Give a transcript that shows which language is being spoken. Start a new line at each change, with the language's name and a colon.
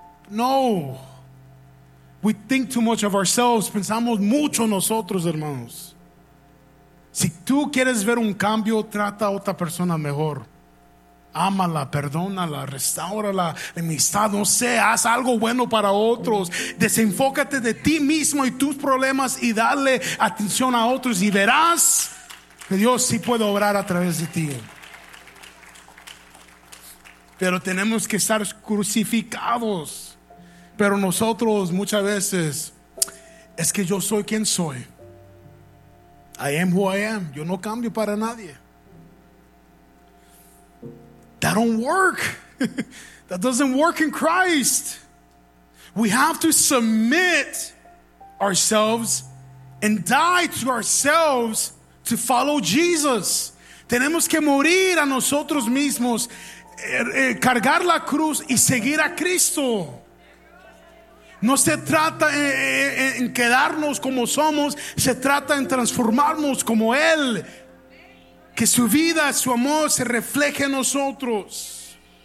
English: No, we think too much of ourselves.
Spanish: Pensamos mucho nosotros, hermanos. Si tú quieres ver un cambio, trata a otra persona mejor. Ámala, perdónala, restáurala, la amistad, no sé, haz algo bueno para otros. Desenfócate de ti mismo y tus problemas y dale atención a otros, y verás que Dios sí puede obrar a través de ti. Pero tenemos que estar crucificados. Pero nosotros muchas veces, es que yo soy quien soy.
English: I am who I am.
Spanish: Yo no cambio para nadie.
English: That don't work. That doesn't work in Christ. We have to submit ourselves and die to ourselves to follow Jesus.
Spanish: Tenemos que morir a nosotros mismos, cargar la cruz y seguir a Cristo. No se trata en quedarnos como somos, se trata en transformarnos como Él. Que su vida, su amor se refleje en nosotros.